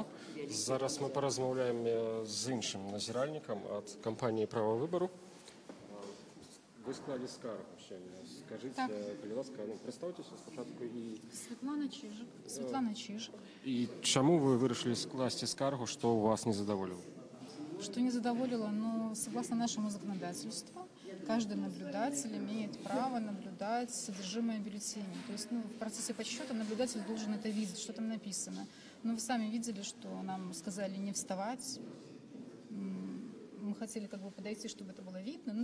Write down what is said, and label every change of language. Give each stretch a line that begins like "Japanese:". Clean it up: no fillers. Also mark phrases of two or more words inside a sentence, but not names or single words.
Belarusian: Зараз мы паразмаўляем з іншым назіральнікам ад кампаніі «Права выбару». Вы склалі скаргу сёння. Скажыце, калі ласка, прадстаўцеся спачатку і... Светлана Чижик. І чаму вы вырашылі скласці скаргу, што у вас не задаволіла?
Russian: Что не задоволило, но согласно нашему законодательству, каждый наблюдатель имеет право наблюдать содержимое бюллетеней. То есть в процессе подсчета наблюдатель должен это видеть, что там написано. Но вы сами видели, что нам сказали не вставать. Мы хотели подойти, чтобы это было видно.